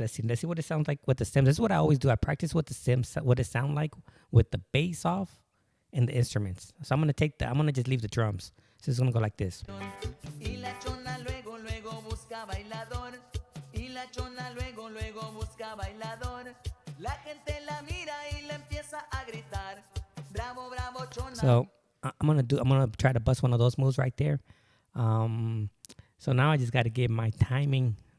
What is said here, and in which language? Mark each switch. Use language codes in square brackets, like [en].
[en] Let's see what it sounds like with the stems. This is what I always do. I practice with the stems, what it sound like with the bass off and the instruments. So I'm gonna just leave the drums. So it's gonna go like this. [es] Y la chona luego, luego busca bailador. Y la chona luego, luego busca bailador. La gente la mira y le empieza a gritar. Bravo, bravo, chona. [en] So I'm gonna try to bust one of those moves right there. So now I just got to get my timing.